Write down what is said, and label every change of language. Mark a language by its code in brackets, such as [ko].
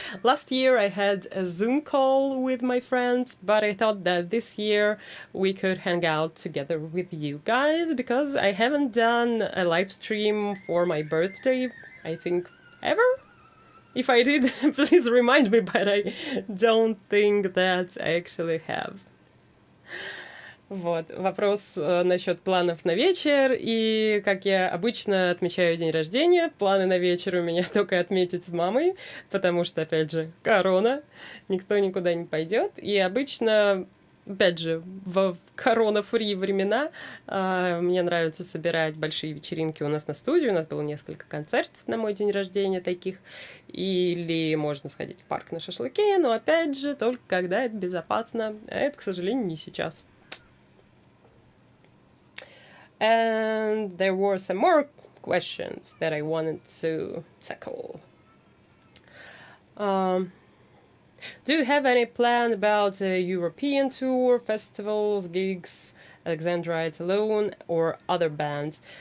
[en] Last year I had a Zoom call with my friends, but I thought that this year we could hang out together with you guys, because I haven't done a live stream for my birthday, I think, ever. If I did, please remind me, but I don't think that I actually have. [ru] Вот, вопрос насчет планов на вечер, и как я обычно отмечаю день рождения, планы на вечер у меня только отметить с мамой, потому что, опять же, корона, никто никуда не пойдет, и обычно, опять же, в корона-фри времена мне нравится собирать большие вечеринки у нас на студии, у нас было несколько концертов на мой день рождения таких, или можно сходить в парк на шашлыки, но, опять же, только когда это безопасно, а это, к сожалению, не сейчас. [en] And there were some more questions that I wanted to tackle. Do you have any plan about a European tour, festivals, gigs, Alexandrite alone, or other bands?